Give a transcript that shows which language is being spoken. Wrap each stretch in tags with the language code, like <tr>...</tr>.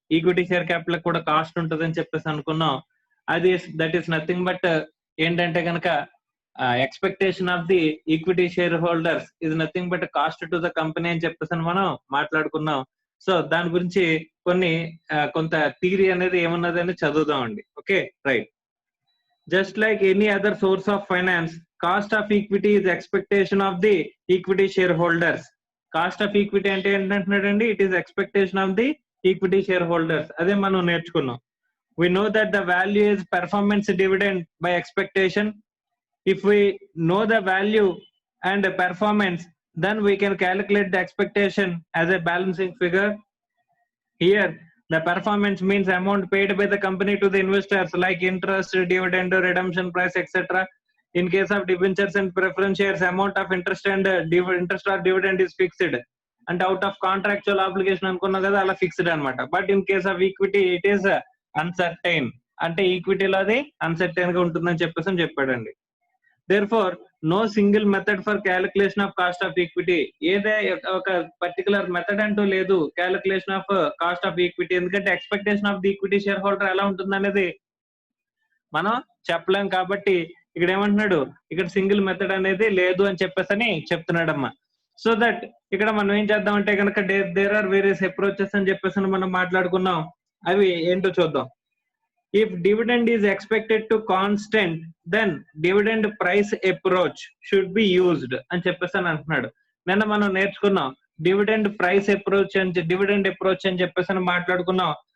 <en>equity share capital కూడా cost ఉంటుంది</en> <te>అని చెప్పేసి అనుకున్నాం.</te> <en>అది that is nothing but ఏంటంటే కనుక expectation of the equity share holders is nothing but cost to the company</en> <te>అని చెప్పేసి మనం మాట్లాడుకున్నాం. సో దాని గురించి కొంత థియరీ అనేది ఏమున్నదని చదువుదామండి.</te> <en>Okay, right. Just like any other source of finance, cost of equity is expectation of the equity shareholders. Cost of equity</en> <te>అంటే ఏంటంటున్నాడండి?</te> <en>It is expectation of the equity shareholders.</en> <te>అదే మనం నేర్చుకున్నాం.</te> <en>We know that the value is performance dividend by expectation. If we know the value and the performance, then we can calculate the expectation as a balancing figure. Here, the performance means amount paid by the company to the investors like interest, dividend, redemption price, etc. In case of debentures and preference shares, amount of interest and interest or dividend is fixed. And out of contractual obligation</en> <te>అనుకున్నా కదా అలా fixed అనమాట.</te> <en>But in case of equity it is uncertain.</en> <te>అంటే ఈక్విటీలో అది uncertain గా ఉంటుందని చెప్పేసి చెప్పాడండి.</te> <en>Therefore, no single method for calculation of cost of equity. ఏదే ఒక particular method</en> <te>అంటూ లేదు</te> <en>Calculation of cost of equity.</en> <te>ఎందుకంటే</te> <en>expectation of the equity share holder</en> <te>ఎలా ఉంటుంది అనేది మనం చెప్పలేం. కాబట్టి ఇక్కడ ఏమంటున్నాడు, ఇక్కడ సింగిల్ మెథడ్ అనేది లేదు అని చెప్పేసి చెప్తున్నాడమ్మా. సో దట్ ఇక్కడ మనం ఏం చేద్దామంటే కనుక</te> <en>there are various approaches</en> <te>అని చెప్పేసి మనం మాట్లాడుకున్నాం. అవి ఏంటో చూద్దాం.</te> <en>If dividend is expected to constant, then dividend price approach should be used</en> <te>అని చెప్పేసి అంటున్నాడు. నిన్న మనం నేర్చుకున్నాం డివిడెండ్ ప్రైస్ అప్రోచ్ అని, డివిడెండ్ అప్రోచ్ అని చెప్పేసి మాట్లాడుకున్నాం.</te>